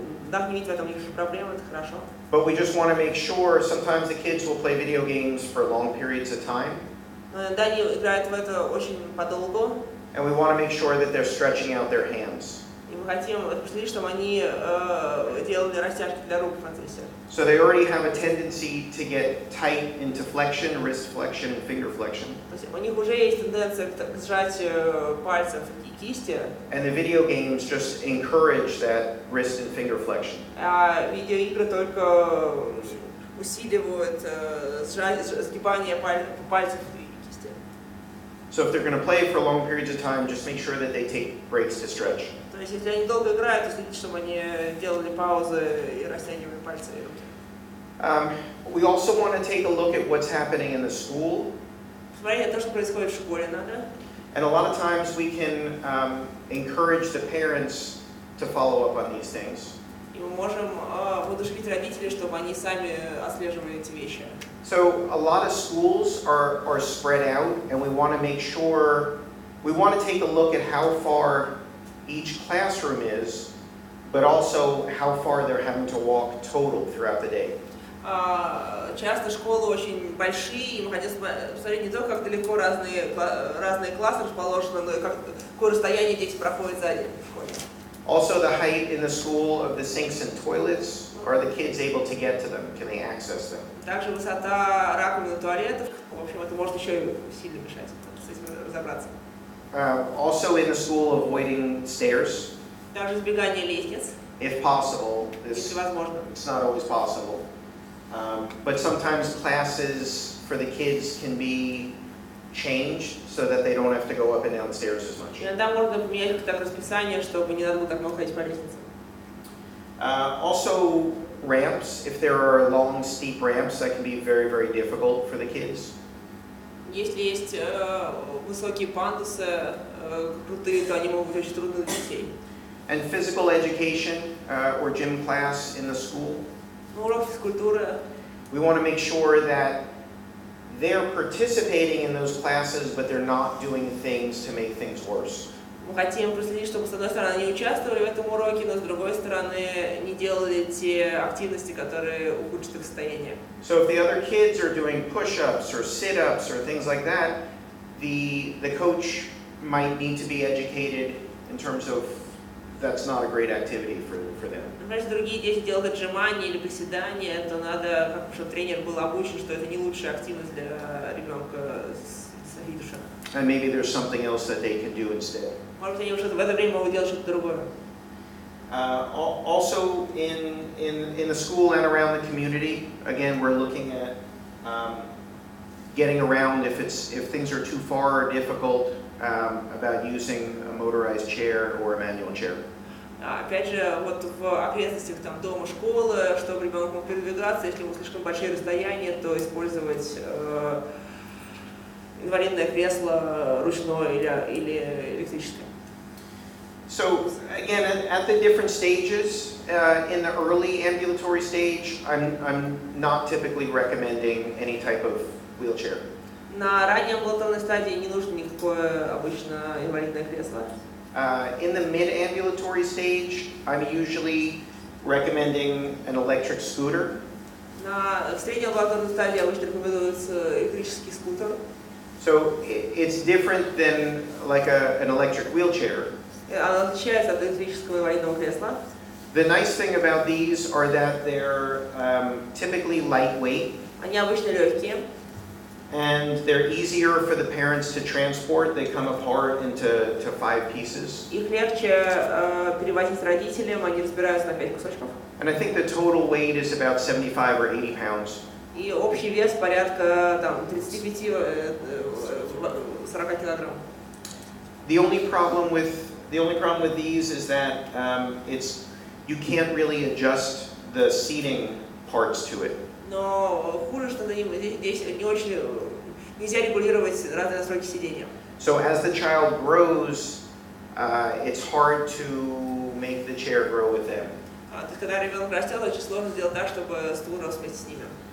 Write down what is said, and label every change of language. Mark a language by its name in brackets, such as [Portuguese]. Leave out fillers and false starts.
[Russian] Да, не видеть в этом никаких проблем, это хорошо. [English] But we just want to make sure sometimes the kids will play video games for long periods of time. [Russian] Да, они играют в это очень подолгу. [English] And we want to make sure that they're stretching out their hands. [Russian] И мы хотим следить, чтобы они делали растяжки для рук в процессе. [English] So they already have a tendency to get tight into flexion, wrist flexion, and finger flexion. [Russian] То есть у них уже есть тенденция к сжатию пальцев и кисти. [English] And the video games just encourage that wrist and finger flexion. [Russian] А видеоигры только усиливают сгибание пальцев и кисти. [English] So if they're going to play for long periods of time, just make sure that they take breaks to stretch. [Russian] То есть, если они долго играют, то следите, чтобы они делали паузы и растягивали пальцы и руки. [English] We also want to take a look at what's happening in the school. [Russian] Смотреть на то, что происходит в школе, надо. [English] And a lot of times we can encourage the parents to follow up on these things. [Russian] И мы можем воодушевить родителей, чтобы они сами отслеживали эти вещи. [English] So a lot of schools are spread out, and we want to make sure, we want to take a look at how far each classroom is, but also how far they're having to walk total throughout the day. [Russian] Часто школы очень большие, и мы хотим посмотреть не только, как далеко разные классы расположены, но и какое расстояние дети проходят за день в школе. [English] Also, the height in the school of the sinks and toilets. Are the kids able to get to them? Can they access them? [Russian] Также высота раковин и туалетов, в общем, это может еще и сильно мешать с этим разобраться. [English] Also in the school, avoiding stairs. [Russian] Также избегание лестниц, [English] If possible. [Russian] если возможно. [English] It's not always possible. But sometimes classes for the kids can be changed so that they don't have to go up and down stairs as much. [Russian] Иногда можно поменять так расписание, чтобы не надо было так много ходить по лестнице. [English] Also ramps. If there are long, steep ramps, that can be very, very difficult for the kids. [Russian] Если есть высокие пандусы, крутые, то они могут быть очень трудны для детей. [English] And physical education or gym class in the school. [Russian] Урок физкультуры. [English] We want to make sure that they're participating in those classes, but they're not doing things to make things worse. [Russian] Мы хотим проследить, чтобы с одной стороны они участвовали в этом уроке, но с другой стороны не делали те активности, которые ухудшат их состояние. [English] So if the other kids are doing push-ups or sit-ups or things like that, the coach might need to be educated in terms of that's not a great activity for them. [Russian] Например, если другие дети делают отжимания или приседания, то надо, чтобы тренер был обучен, что это не лучшая активность для ребенка с фитнесом. [English] And maybe there's something else that they can do instead. [Russian] Может быть, они уже в это время могут делать что-то другое. [English] Also in the school and around the community, again, we're looking at getting around if things are too far or difficult about using a motorized chair or a manual chair. [Russian] Опять же, вот в окрестностях там, дома, школы, чтобы ребенок мог передвигаться, если ему слишком большие расстояния, то использовать инвалидное кресло ручное или электрическое. [English] So again, at the different stages, in the early ambulatory stage, I'm not typically recommending any type of wheelchair. [Russian] На ранней амбулаторной стадии не нужно никакое обычно инвалидное кресло. [English] In the mid-ambulatory stage, I'm usually recommending an electric scooter. [Russian] На средней амбулаторной стадии обычно рекомендуется электрический скутер. [English] So it's different than like an electric wheelchair. [Russian] Она отличается от электрического инвалидного кресла. [English] The nice thing about these are that they're typically lightweight. [Russian] Они обычно легкие. [English] And they're easier for the parents to transport. They come apart into 5 pieces. [Russian] Их легче перевозить родителям, они разбираются на 5 кусочков. [English] And I think the total weight is about 75 or 80 pounds. [Russian] И общий вес порядка там 35-40 килограмм. [English] The only problem with these is that you can't really adjust the seating parts to it. [Russian] Но хуже, что здесь не очень нельзя регулировать разные настройки сидения. [English] So as the child grows, it's hard to make the chair grow with them. [Russian] То есть, когда ребенок растет, очень сложно сделать так, чтобы стул рос вместе с ними.